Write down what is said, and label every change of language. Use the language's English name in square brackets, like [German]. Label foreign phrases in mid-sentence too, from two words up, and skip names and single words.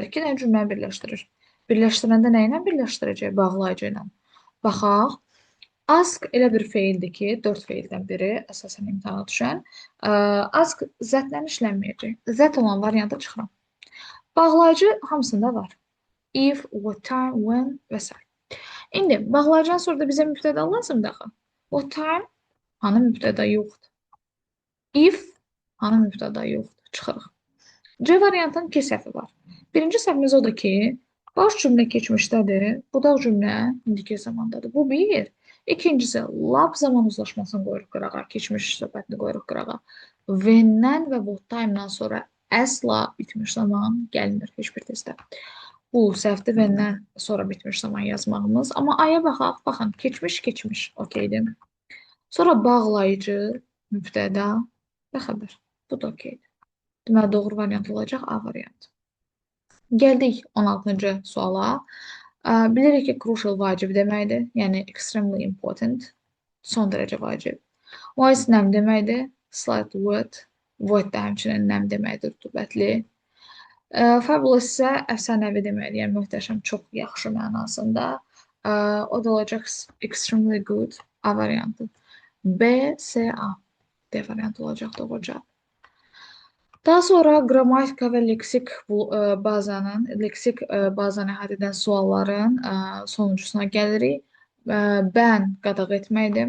[Azerbaijani] İki dənə cümləni birləşdirir. Birləşdirəndə nə ilə birləşdirəcək? Bağlayıcı ilə. Baxaq. Ask elə bir feildir ki, dörd feildən biri əsasən imtahana düşən. Ask zətlə işlənməyəcək. Zət olan variantı çıxıram. Bağlayıcı hamısında var. [English] If, what time, when və s. [Azerbaijani] İndi bağlayıcıdan sonra da bizə mübtəda lazımdır axı. [English] What time? [Azerbaijani] Hanı mübtəda yoxdur. If, hanı mübtəda yoxdur. Çıxırıq. C variantının iki səhvi var. Birinci səhvimiz odur ki, baş cümlə keçmişdədir, budaq cümlə indiki zamandadır. Bu bir. İkincisi, lab zaman uzlaşmasını qoyuruq qırağa, keçmiş söhbətini qoyuruq qırağa. When-dən və [English] what time-dan [Azerbaijani] sonra əsla bitmiş zaman gəlmir heç bir testdə. Bu səhvdir, when-dən sonra bitmiş zaman yazmağımız. Amma aya baxaq, baxın, keçmiş, okeydir. Sonra bağlayıcı, mübtəda və xəbər. Bu da okeydir. Deməli, doğru variant olacaq A variantı. Gəldik 16-cı suala. Bilirik ki, crucial vacib deməkdir. Yəni, [English] extremely important. [Azerbaijani] Son dərəcə vacib. Moist nəm deməkdir. [English] Slightly wet. [Azerbaijani] Wet də həmçinin nəm deməkdir, rütubətli. Fabulous isə əfsanəvi deməkdir. Yəni, möhtəşəm, çox yaxşı mənasında. O da olacaq [English] extremely good [Azerbaijani] A variantı. B, C, A. D variantı olacaq doğru cavab. Daha sonra qrammatika və leksik bazanı əhatə edən sualların sonuncusuna gəlirik. Bən qadağan etməkdir.